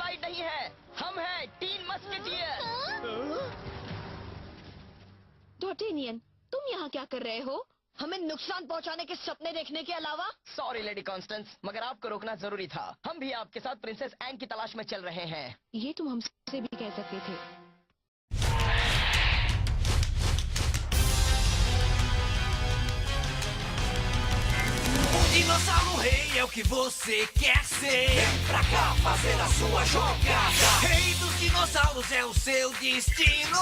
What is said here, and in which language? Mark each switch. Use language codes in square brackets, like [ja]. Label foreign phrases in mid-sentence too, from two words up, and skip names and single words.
[hi] नहीं है, हम हैं टीन मस्केटियर। डॉर्टेनियन, तुम यहाँ क्या कर रहे हो? हमें नुकसान पहुँचाने के सपने देखने के अलावा? सॉरी लेडी कॉन्स्टेंस, मगर आपको रोकना जरूरी था। हम भी आपके साथ प्रिंसेस एन की तलाश में चल रहे हैं। ये तुम हमसे भी कह सकते थे। [pt] Dinossauro Rei é o que você quer ser. Vem pra cá fazer a sua jogada. Rei dos dinossauros é o seu destino.